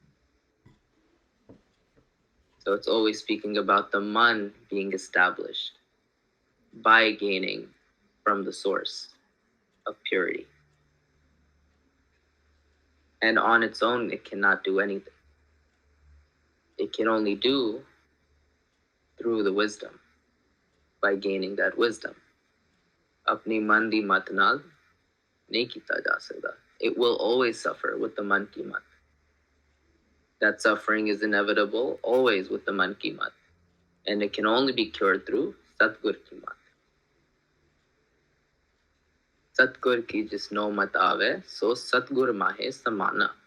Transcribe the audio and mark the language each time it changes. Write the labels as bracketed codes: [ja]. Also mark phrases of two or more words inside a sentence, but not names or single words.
[en] So it's always speaking about the man being established by gaining from the source of purity. And on its own, it cannot do anything. It can only do through the wisdom, by gaining that wisdom. [pa] ਆਪਣੀ ਮਨ ਦੀ ਮੱਤ ਨਾਲ ਨਹੀਂ ਕੀਤਾ ਜਾ ਸਕਦਾ. [en] It will always suffer with the [pa] ਮਨ ਕੀ ਮਤਿ. [en] That suffering is inevitable always with the [pa] ਮਨ ਕੀ ਮਤਿ. [en] And it can only be cured through [pa] ਸਤਿਗੁਰ ਕੀ ਮਤਿ. ਸਤਿਗੁਰ ਕੀ ਜਿਸ ਨੋ ਮਤਿ ਆਵੈ ਸੋ ਸਤਿਗੁਰ ਮਾਹਿ ਸਮਾਨਾ.